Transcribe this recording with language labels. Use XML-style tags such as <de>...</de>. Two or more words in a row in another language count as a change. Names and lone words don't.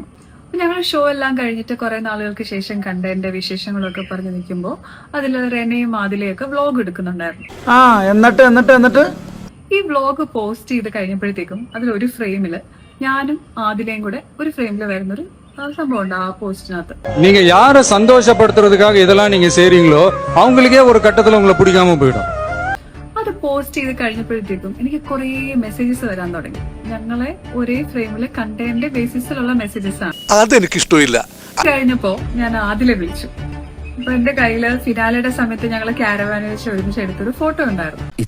<ml>ഞങ്ങൾ ഷോ എല്ലാം കഴിഞ്ഞിട്ട് കുറെ നാളുകൾക്ക് ശേഷം കണ്ട എന്റെ വിശേഷങ്ങളൊക്കെ പറഞ്ഞു നിൽക്കുമ്പോൾ അതിൽ റെനയും ആദിലയൊക്കെ വ്ലോഗ് എടുക്കുന്നുണ്ടായിരുന്നു. എന്നിട്ട് ഈ വ്ലോഗ് പോസ്റ്റ് ചെയ്ത് കഴിഞ്ഞപ്പോഴത്തേക്കും അതിലൊരു ഫ്രെയിമില് ഞാനും ആദിലയും കൂടെ ഒരു ഫ്രെയിമിൽ വരുന്നൊരു സംഭവം ഉണ്ട്. ആ പോസ്റ്റിനകത്ത്</ml> <ta>நீங்க யாரை சந்தோஷப்படுத்துறதுக்காக இதெல்லாம் நீங்க செய்றீங்களோ அவங்களுக்கே ஒரு கட்டத்துல உங்களை பிடிக்காம போயிடும்.</ta> <ml>അത് പോസ്റ്റ് ചെയ്ത് കഴിഞ്ഞപ്പോഴത്തേക്കും എനിക്ക് കുറെ മെസ്സേജസ് വരാൻ തുടങ്ങി. ഞങ്ങളെ ഒരേ ഫ്രെയിമില് കണ്ടതിന്റെ ബേസിസിലുള്ള മെസ്സേജസ് ആണ്. അതെനിക്ക് ഇഷ്ടമില്ല. കഴിഞ്ഞപ്പോ ഞാൻ ആദിലെ വിളിച്ചു. അപ്പൊ എന്റെ കയ്യില് ഫിനാലയുടെ സമയത്ത് ഞങ്ങള് ക്യാരവാനിൽ വെച്ച് ഒരുമിച്ച് എടുത്തൊരു ഫോട്ടോ ഉണ്ടായിരുന്നു.</ml>